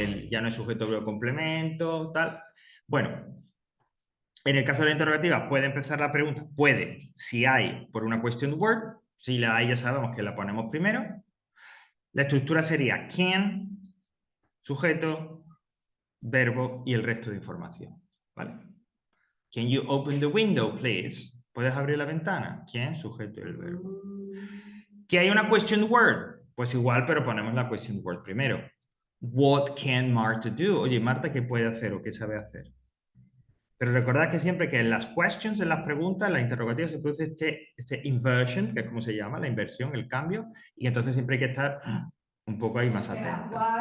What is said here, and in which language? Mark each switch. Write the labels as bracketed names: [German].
[Spanish] Ya no es sujeto, verbo, complemento, tal. Bueno, en el caso de la interrogativa puede empezar la pregunta, puede, si hay por una question word, si la hay ya sabemos que la ponemos primero, La estructura sería can, sujeto, verbo y el resto de información. ¿Vale? [English] Can you open the window, please? [Spanish] ¿Puedes abrir la ventana? Can, sujeto y el verbo. ¿Que hay una question word? Pues igual, pero ponemos la question word primero. [English] What can Marta do? [Spanish] Oye, Marta, ¿qué puede hacer o qué sabe hacer? Pero recordad que siempre que en las questions, en las preguntas, en las interrogativas se produce este inversion, que es como se llama, la inversión, el cambio, y entonces siempre hay que estar un poco ahí más atento.